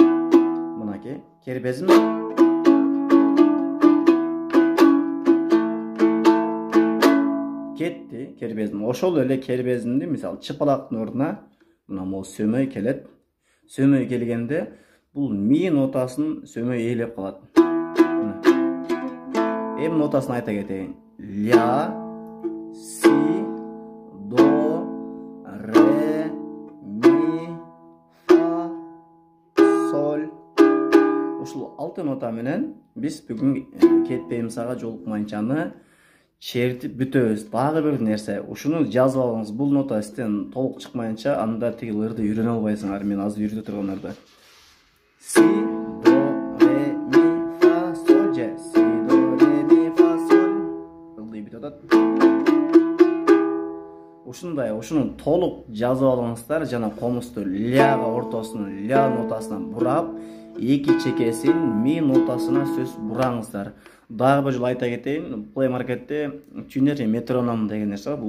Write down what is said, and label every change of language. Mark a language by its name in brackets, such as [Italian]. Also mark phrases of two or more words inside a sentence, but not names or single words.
[Kyrgyz] Мынакей, кербезим. Кетти кербезим. Ошол эле кербезимди мисалы чыпалактын ордуна мына могу сөмөй келет. Сөмөй келгенде бул ми нотасын сөмөй ээлеп калат. Эми нотасын айта кетейин. Ля, си, до, ре, ми, фа, соль. Ушул 6 нота менен биз бүгүн кетпейм сага жолукмайынчаны чертип бүтөбүз. Дагы бир нерсе, ушуну жазып алыңыз. Бул нота сизден толук чыкмайынча анда тиги ырды үйрөнө албайсыңар. Мен азыр үйрөтө турган ырды. Си, до, ре, ми, фа, соль же. Си, до, ре, ми, фа, соль. Ылдый бүтүп атат. Ушундай, ушуну толук жазып алыңыздар жана комузду ляга ортосуна, ля нотасына бурап, эки чекесин ми нотасына сөз бураңыздар. Дагы бир жолу айта кетейин, Play Market'te Tuner метроном деген нерсе бар.